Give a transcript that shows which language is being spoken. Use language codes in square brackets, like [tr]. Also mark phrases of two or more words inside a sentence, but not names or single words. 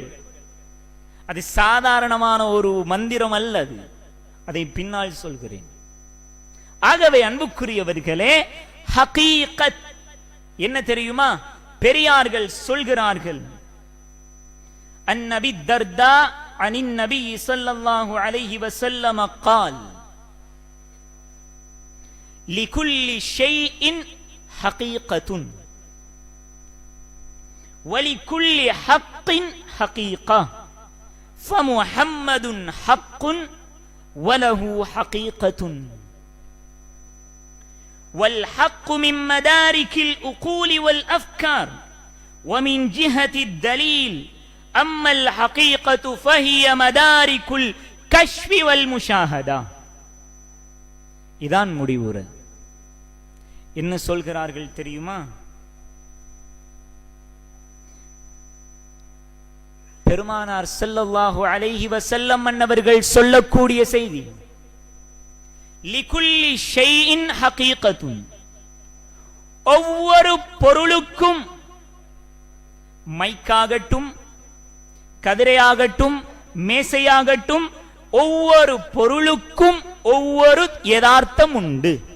[ta] அது சாதாரணமான ஒரு மந்திரம் அல்லது, அதை பின்னால் சொல்கிறேன். ஆகவே அன்புக்குரியவர்களே, ஹகீகத் என்ன தெரியுமா? பெரியார்கள் சொல்கிறார்கள், [ar] عن أبي الدرداء عن النبي صلى الله عليه وسلم قال لكل شيء حقيقة ولكل حق حقيقة فمحمد حق وله حقيقة والحق من مدارك العقول والأفكار ومن جهة الدليل أما الحقيقة فهي مدارك الكشف والمشاهدة. [ta] இதான் முடிவுரை. என்ன சொல்கிறார்கள் தெரியுமா? பெருமானார் [ar] صلى الله عليه وسلم [ta] அன்னவர்கள் சொல்லக்கூடிய செய்தி, [ar] لكل شيء حقيقة, [ta] ஒவ்வொரு பொருளுக்கும், மைக்காகட்டும், கதிரையாகட்டும், மேசையாகட்டும், ஒவ்வொரு பொருளுக்கும் ஒவ்வொரு யதார்த்தம் உண்டு.